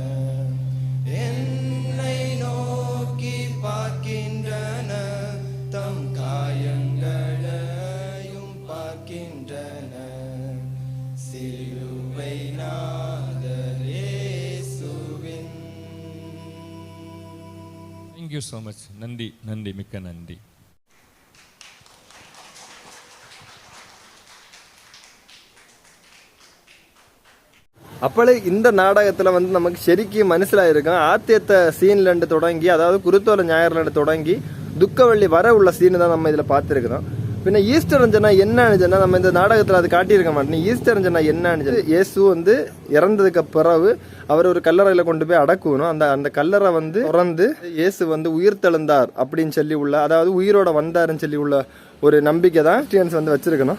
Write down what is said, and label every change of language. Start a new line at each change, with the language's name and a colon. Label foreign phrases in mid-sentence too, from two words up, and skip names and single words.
Tamil: என்னை நோக்கி பார்க்கின்றன, தம் காயங்களையும் பார்க்கின்றன. சிலுவை நாதர் இயேசுவின்.
English: Thank you so much.
Tamil: நன்றி நன்றி, மிக்க நன்றி. அப்பளே இந்த நாடகத்தில் வந்து நமக்கு
Malayalam: ശരിക്കും മനസ്സിലായിരിക്കും ആദ്യത്തെ സീനിലുണ്ട് തുടങ്ങി, അതായത് കുരുത്തോല ഞായറിലുണ്ട് തുടങ്ങി
Tamil: துக்கவள்ளி வர உள்ள சீனு தான் நம்ம இதில் பார்த்துருக்கோம். பின்ன ஈஸ்டர் சொன்னா என்னன்னு சொன்னால் நம்ம இந்த நாடகத்தில் அது காட்டியிருக்க மாட்டோம். ஈஸ்டர் சொன்னா என்னன்னு சொல்லி இயேசு வந்து இறந்ததுக்கு பிறகு அவர் ஒரு கல்லறையில் கொண்டு போய் அடக்கணும். அந்த கல்லறை வந்து திறந்து இயேசு வந்து உயிர் தெழுந்தார் அப்படின்னு சொல்லி உள்ள, அதாவது உயிரோட வந்தாருன்னு சொல்லி உள்ள ஒரு நம்பிக்கை தான் கிறிஸ்டியன்ஸ் வந்து வச்சிருக்கணும்.